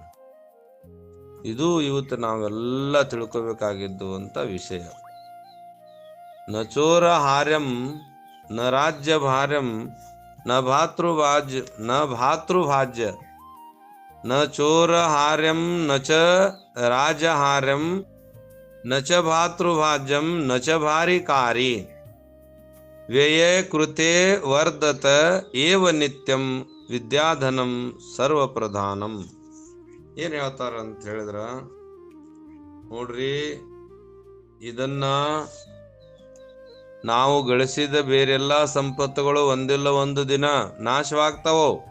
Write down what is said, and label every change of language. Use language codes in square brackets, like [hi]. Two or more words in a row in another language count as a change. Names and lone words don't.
[kn] ಇದು ಇವತ್ತು ನಾವೆಲ್ಲ ತಿಳ್ಕೊಬೇಕಾಗಿದ್ದು ಅಂತ ವಿಷಯ. [sa] ನ ಚೋರ ಹಾರ್ಯಂ ನ ರಾಜ್ಯ ಭಾರ್ಯಂ ನ ಭಾತೃಭಾಜ್ಯ ನ ಚೋರ ಹಾರ್ಯಂ ನ ಚ ರಾಜಹಾರ್ಯಂ ನ ಚ ಭಾತೃಭಾಜ್ಯಂ ನ ಚ ಭಾರಿಕಾರಿ ವ್ಯಯೇ ಕೃತೆ ವರ್ಧತ ಏವ ನಿತ್ಯಂ ವಿದ್ಯಾಧನಂ ಸರ್ವಪ್ರಧಾನಂ. [kn] ಏನ್ ಹೇಳ್ತಾರ ಅಂತ ಹೇಳಿದ್ರ ನೋಡ್ರಿ, ಇದನ್ನ ನಾವು ಗಳಿಸಿದ ಬೇರೆಲ್ಲಾ ಸಂಪತ್ತುಗಳು ಒಂದಿಲ್ಲ ಒಂದು ದಿನ ನಾಶವಾಗ್ತಾವೋ.